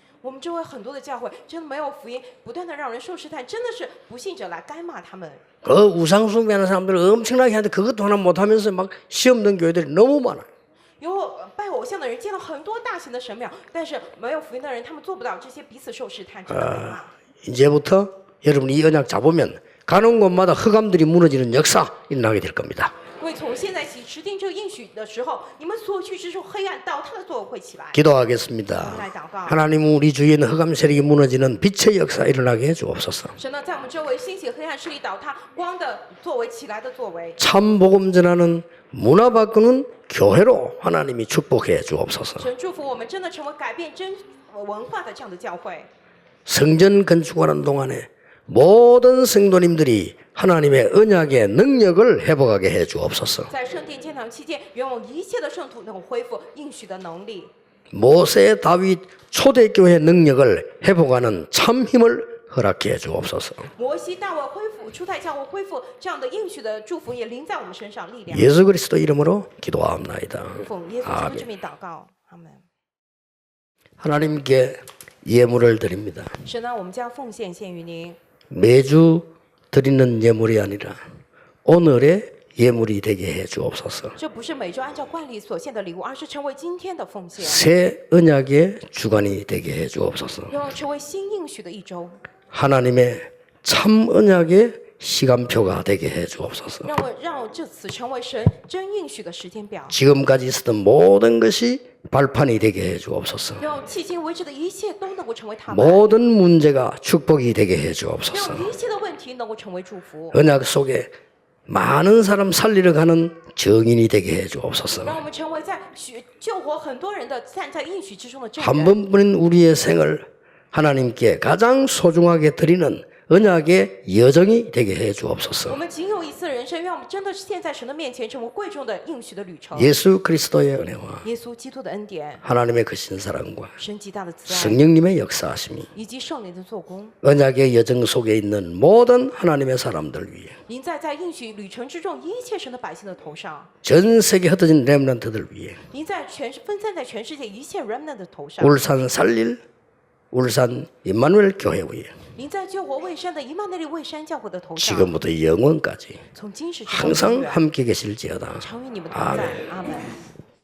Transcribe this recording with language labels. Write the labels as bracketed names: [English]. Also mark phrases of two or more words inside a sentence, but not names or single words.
[Chinese] 我们周围很多的教会真的没有福音，不断的让人受试探，真的是不信者来该骂他们。 [Korean] 그 우상 숭배하는 사람들 엄청나게 하는데 그것도 하나 못하면서 막 시험 든 교회들이 너무 많아요. [Chinese] 有拜偶像的人建了很多大型的神庙，但是没有福音的人，他们做不到这些彼此受试探，真的被骂。 [Korean] 이제부터 여러분이 이 언약 잡으면 가는 곳마다 흑암들이 무너지는 역사 일어나게 될 겁니다. [Chinese] 各位从现在起持定这个应许的时候，你们所去之处黑暗倒塌的作为会起来。 [Korean] 기도하겠습니다. 하나님 우리 주위에 있는 흑암 세력이 무너지는 빛의 역사 일어나게 해주옵소서. [Chinese] 神呢，在我们周围兴起黑暗势力倒塌，光的作为起来的作为。 [Korean] 참 복음 전하는 문화 바꾸는 교회로 하나님이 축복해 주옵소서. [Chinese] 神祝福我们真的成为改变真文化的这样的教会。 [Korean] 성전 건축하는 동안에 모든 성도님들이 하나님의 언약의 능력을 회복하게 해 주옵소서. [Chinese] 在圣殿建堂期间，愿我们一切的圣徒能够恢复应许的能力。 [Korean] 모세 다윗 초대교회 능력을 회복하는 참 힘을 허락해 주옵소서. [Chinese] 摩西、大卫恢复，初代教会恢复这样的应许的祝福也临在我们身上，力量。 [Korean] 예수 그리스도 이름으로 기도합나이다. [Chinese] 奉耶稣基督之名祷告，阿门。 [Korean] 하나님께 예물을 드립니다. [Chinese] 神呢，我们将奉献献于您。 [Korean] 매주 드리는 예물이 아니라 오늘의 예물이 되게 해 주옵소서. [Chinese] 这不是每周按照惯例所献的礼物，而是成为今天的奉献， [Korean] 새 언약의 주관이 되게 해 주옵소서. [Chinese] 要成为新应许的一周， [Korean] 하나님의 참 언약의 시간표가 되게 해 주옵소서. [Chinese] 让这次成为神真应许的时间表， [Korean] 지금까지 있었던 모든 것이 발판이 되게 해 주옵소서. [Chinese] 让迄今为止的一切都能够成为他们， [Korean] 모든 문제가 축복이 되게 해 주옵소서. [Chinese] 让一切的问题能够成为祝福， [Korean] 언약 속에 많은 사람 살리러 가는 증인이 되게 해 주옵소서. [Chinese] 让我们成为在救活很多人的站在应许之中的证 [Korean] 한 [Chinese] 人。 [Korean] 번뿐인 우리의 생을 하나님께 가장 소중하게 드리는 언약의 여정이 되게 해 [Chinese] 我 [Korean] 주옵소서. [Chinese] 们仅有一次人生，愿我们真的是现在神的面前成为贵重的应许的旅程。 [Korean] 예수 그리스도의 은혜와 [Chinese] 耶稣基督的恩典， [Korean] 하나님의 크신 사랑과 [Chinese] 神极大的慈爱， [Korean] 성령님의 역사하심이 [Chinese] 以及圣灵的做工， [Korean] 언약의 여정 속에 있는 모든 하나님의 사람들 위해 [Chinese] 临在应许旅程之中一切神的百姓的头上， [Korean] 전 세계 흩어진 렘넌트들 위해 [Chinese] 临在分散在全世界一切 remnant 的头上， [Korean] 울산 살릴 울산 임마누엘 교회 위에 [Chinese] 临在救活未山的以马内利未山教会的头上， [Korean] 지금부터 영원까지 [Chinese] 从今时直到永 [Korean] 항상 [Chinese] 远， [Korean] 함께 계실지어다. [Chinese] 常与你们同在。阿门。